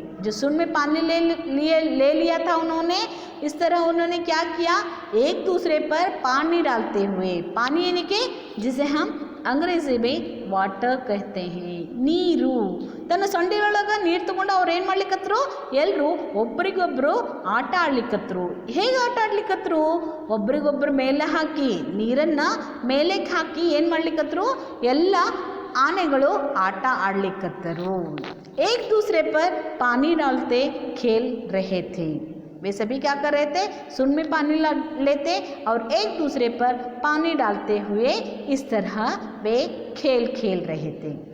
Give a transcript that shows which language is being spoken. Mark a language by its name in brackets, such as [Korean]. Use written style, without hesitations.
[Hindi] जो सूंड में पानी ले लिया था उन्होंने, इस तरह उन्होंने क्या किया, एक दूसरे पर पानी डालते हुए, पानी यानी कि जिसे हम अंग्रेजी में वाटर कहते हैं, [Kannada] ನೀರು ತನ್ನ ಸೊಂಡಿಲೊಳಗೆ ನೀರು ತಗೊಂಡು ಅವ್ರು ಏನು ಮಾಡ್ಲಿಕ್ಕತ್ರು, ಎಲ್ಲರೂ ಒಬ್ರಿಗೊಬ್ರು ಆಟ ಆಡ್ಲಿಕ್ಕತ್ರು. ಹೇಗೆ ಆಟ ಆಡ್ಲಿಕ್ಕತ್ರು, ಒಬ್ರಿಗೊಬ್ರು ಮೇಲೆ ಹಾಕಿ ನೀರನ್ನು ಮೇಲಕ್ಕೆ ಹಾಕಿ ಏನು ಮಾಡ್ಲಿಕ್ಕತ್ರು, ಎಲ್ಲ ಆನೆಗಳು ಆಟ ಆಡ್ಲಿಕ್ಕತ್ತರು. [Hindi] एक दूसरे पर पानी डालते खेल रहे थे। वे सभी क्या कर रहे थे, सूंड में पानी लेते और एक दूसरे पर पानी डालते हुए इस तरह वे खेल रहे थे।